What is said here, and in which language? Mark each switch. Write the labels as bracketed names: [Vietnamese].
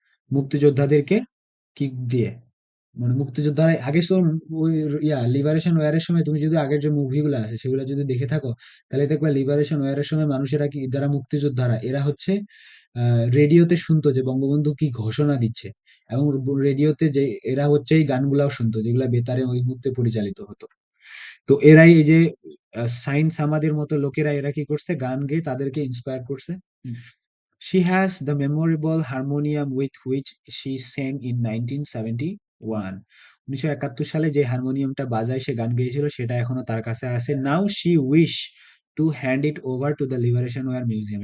[Bangla] মুক্তিযোদ্ধাদেরকে কি দিয়ে, মানে মুক্তিযোদ্ধারা আগে তো ওই লিবারেশন ওয়ারের সময় তুমি যদি আগের যে মুভিগুলো আছে সেগুলো যদি দেখে থাকো, তাহলে দেখবা লিবারেশন ওয়ারের সময় মানুষেরা কি, যারা মুক্তিযোদ্ধারা এরা হচ্ছে রেডিওতে শুনতো যে বঙ্গবন্ধু কি ঘোষণা দিচ্ছে, এবং রেডিওতে যে এরা হচ্ছে এই গানগুলাও শুনতো যেগুলা বেতারে ওই মুহূর্তে পরিচালিত হতো। তো এরাই এই যে সাইন্স আমাদের মতো লোকেরা, এরা কি করছে, গান গেয়ে তাদেরকে ইন্সপায়ার করছে। [English] She has the memorable harmonium with which she sang in 1971. [Bangla] 1971 সালে যে হারমোনিয়ামটা বাজায় সে গান গেয়েছিল সেটা এখনো তার কাছে আছে। [English] Now she wish to hand it over to the Liberation War Museum.